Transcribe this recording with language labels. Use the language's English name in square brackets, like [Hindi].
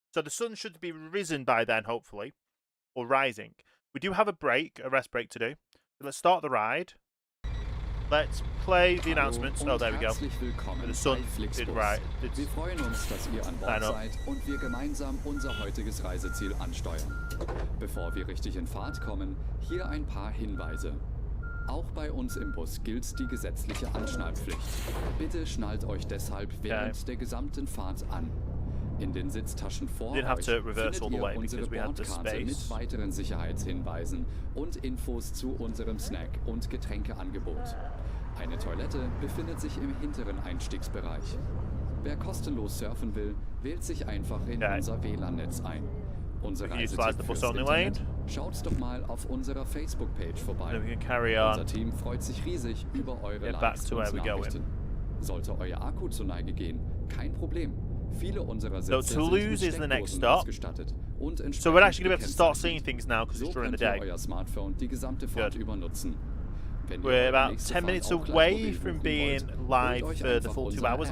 [English] So the sun should be risen by then, hopefully, or rising. We do have a rest break to do. So let's start the ride. Let's play the announcements. Oh, there we go. The sun did right. [German] Wir freuen uns, dass ihr an Bord seid und wir gemeinsam unser heutiges Reiseziel ansteuern. Bevor wir richtig in Fahrt kommen, hier ein paar Hinweise. Auch bei uns im Bus gilt die gesetzliche Anschnallpflicht. Bitte schnallt euch deshalb während der gesamten Fahrt an. In den Sitztaschen vor euch findet ihr unsere Bordkarte mit weiteren Sicherheitshinweisen und Infos zu unserem Snack- und Getränkeangebot. Eine Toilette befindet sich im hinteren Einstiegsbereich. Wer kostenlos surfen will, wählt sich einfach in unser WLAN-Netz ein. Unser Reisetipp fürs Internet, schaut doch mal auf unserer Facebook-Page vorbei. Unser Team freut sich riesig über eure Likes und Nachrichten. Sollte euer Akku zur Neige gehen, kein Problem. Viele unserer Sitze sind mit Steckdosen ausgestattet und [English] so we're actually going to be able to start seeing things now because it's so during the [German] könnt [English] day. [German] ihr euer Smartphone die gesamte Fahrt über nutzen. [English] We're about 10 minutes away from being live for the full 2 hours.